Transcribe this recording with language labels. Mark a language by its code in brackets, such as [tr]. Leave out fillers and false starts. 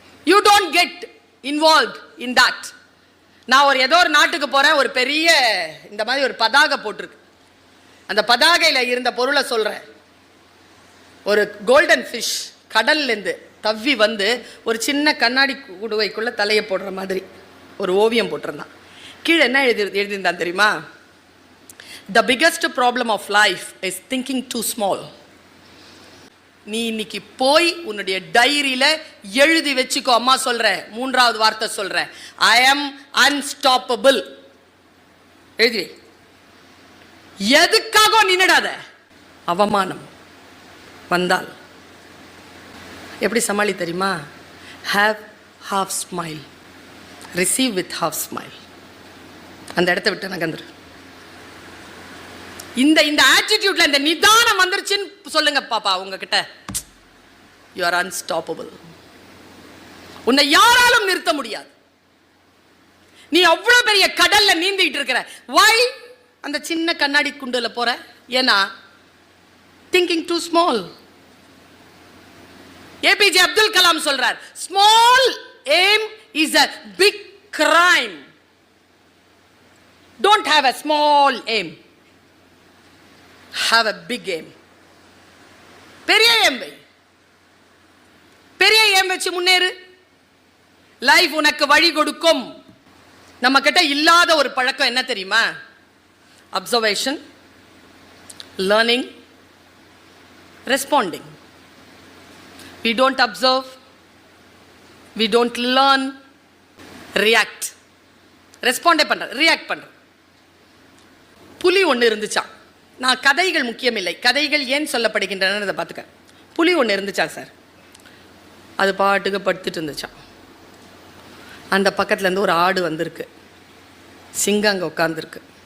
[en] You don't get involve in that. [ta] நான் ஏதோ ஒரு நாட்டுக்கு போறேன், ஒரு பெரிய இந்த மாதிரி ஒரு பதாகை போட்டிருக்கு. அந்த பதாகையில் இருந்த பொருளை சொல்றேன். ஒரு கோல்டன் ஃபிஷ் கடல்லேருந்து தவ்வி வந்து ஒரு சின்ன கண்ணாடி குடுவைக்குள்ள தலையை போடுற மாதிரி ஒரு ஓவியம் போட்டிருந்தான். கீழே என்ன எழுதியிருந்தான் தெரியுமா? [en] The biggest problem of life is thinking too small. [ta] நீ இன்னைக்கு போய் உன்னுடைய டைரியில எழுதி வச்சுக்கோ. அம்மா சொல்ற 3வது வார்த்தை சொல்ற, [en] I am unstoppable. [ta] எழுதி. எதுக்காக நின்னுடாத. அவமானம் வந்தால் எப்படி சமாளி தெரியுமா? [en] Have half smile, receive with half smile. [ta] அந்த இடத்தை விட்டு நகர்ந்துரு. இந்த ஆட்டிடியூட்ல இந்த நிதானம் வந்துருச்சுன்னு சொல்லுங்க பாப்பா உங்ககிட்ட. [en] You are unstoppable. [ta] உன்னை யாராலும் நிறுத்த முடியாது. நீ அவ்வளவு பெரிய கடல்ல நீந்திட்டு இருக்கிற. why அந்த சின்ன கண்ணாடி குண்டுல போற? ஏன்னா [en] Thinking too small. APJ Abdul Kalam சொல்றார், small aim is a big crime. don't have a small aim, have a big aim. [ta] பெரிய aim வை. பெரிய aim வச்சு முன்னேறு. லைஃப் உனக்கு வழி கொடுக்கும். நம்ம கிட்ட இல்லாத ஒரு பழக்கம் என்ன தெரியுமா? [en] Observation, learning, responding. we don't observe, we don't learn, react. [ta] ரெஸ்பாண்டே பண்ற, ரியாக்ட் பண்ற. புலி ஒன்று இருந்துச்சான். நான் கதைகள் முக்கியமில்லை, கதைகள் ஏன் சொல்லப்படுகின்றன பார்த்துக்க. புலி ஒன்று இருந்துச்சா சார், அது பாட்டுக்கு படுத்துட்டு இருந்துச்சான். அந்த பக்கத்துலேருந்து ஒரு ஆடு வந்திருக்கு, சிங்கம் அங்கே உட்காந்துருக்கு.